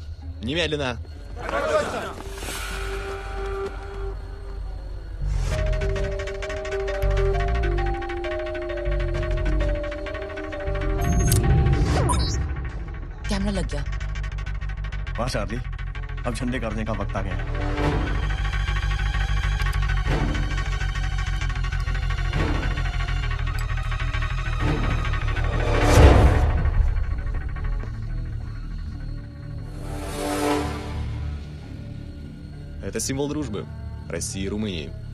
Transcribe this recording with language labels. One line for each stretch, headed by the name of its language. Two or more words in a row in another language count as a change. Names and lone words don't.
Russian: Немедленно.
Hindi: कैमरा लग गया। वाह चार्ली, अब झंडे करने का वक्त आ गया है।
Russian: Это символ дружбы России и Румынии.